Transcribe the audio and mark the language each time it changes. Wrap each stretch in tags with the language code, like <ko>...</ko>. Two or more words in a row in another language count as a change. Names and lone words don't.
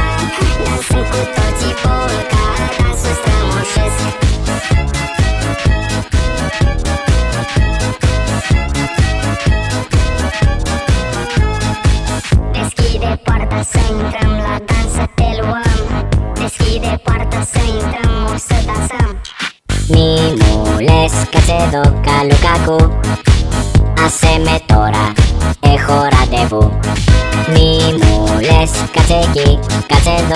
<ro>Dansăm cu toții polca, dansul strămoșesc. Deschide poarta să intrăm la dans, să te luăm. Deschide poarta să intrăm, o să dansăm.</ro> <el>Μη μου λες κάτσε εδώ καλουκάκου. Άσε με τώρα, έχω ραντεβού. Μη μου λες κάτσε εκεί, κάτσε εδώ.</el>